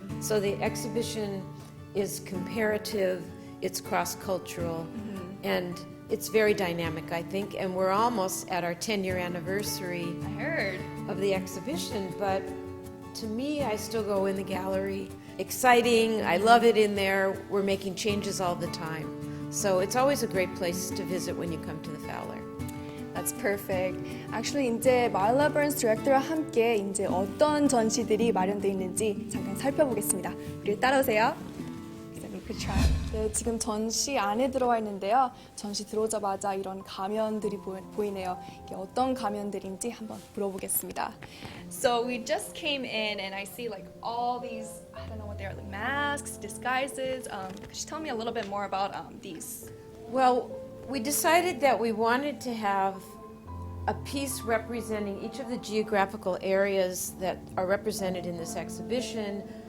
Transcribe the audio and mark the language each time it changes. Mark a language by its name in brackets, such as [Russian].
[English] So the exhibition is comparative, it's cross-cultural, and it's very dynamic, I think, and we're almost at our 10-year anniversary I heard. of the exhibition, but to me, I still go in the gallery. Exciting, I love it in there. We're making changes all the time. So it's always a great place to visit when you come to the Fowler. That's perfect. [Korean] Actually, 이제 마일라 버런스 디렉터와 함께 이제 어떤 전시들이 마련되어 있는지 잠깐 살펴보겠습니다. 우리 따라오세요. [English] Good try. [Korean] 네, 지금 전시 안에 들어와 있는데요. 전시 들어오자마자 이런 가면들이 보이네요. 이게 어떤 가면들인지 한번 물어보겠습니다. [English] So we just came in and I see like all these, I don't know what they are, like masks, disguises. Could you tell me a little bit more about these? Well, we decided that we wanted to have a piece representing each of the geographical areas that are represented in this exhibition.